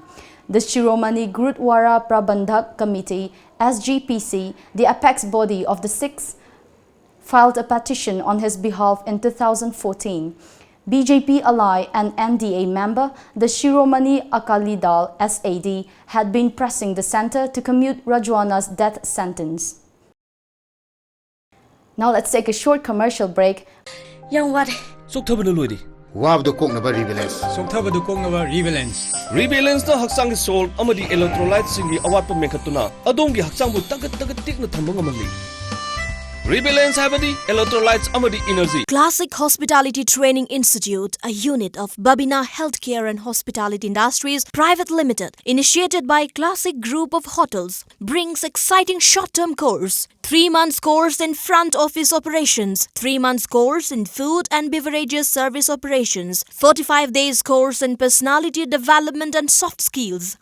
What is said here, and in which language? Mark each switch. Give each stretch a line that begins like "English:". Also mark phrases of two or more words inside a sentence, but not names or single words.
English: The Shiromani Gurudwara Prabandhak Committee (SGPC), the apex body of the Sikhs, filed a petition on his behalf in 2014. BJP ally and NDA member, the Shiromani Akali Dal (SAD), had been pressing the centre to commute Rajwana's death sentence. Now let's take a short commercial break. Young what?
Manipuri: Soktabana loidi. Wabdo koknaba rebalance. Soktabadu koknaba rebalance. Rebalance na haksang salt amadi electrolytes singi awatpa mekhatuna adongi haksangbu tagat tikna thamba ngamali. Rebalance habadi electrolytes amadi energy.
English: Classic Hospitality Training Institute, a unit of Babina Healthcare and Hospitality Industries Private Limited, initiated by Classic Group of Hotels, brings exciting short-term course, 3 months course in front office operations, 3 months course in food and beverages service operations, 45 days course in personality development and soft skills.